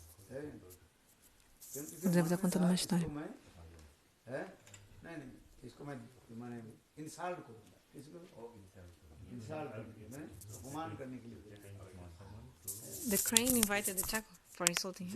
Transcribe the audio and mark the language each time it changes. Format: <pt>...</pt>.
<pt>O Devo está contando uma história.</pt> <hi>नहीं नहीं, इसको मैंने इंसल्ट करूँगा, इसको इंसल्ट करने, अपमान करने के लिए।</hi> <en>The crane invited the chacal for insulting him.</en>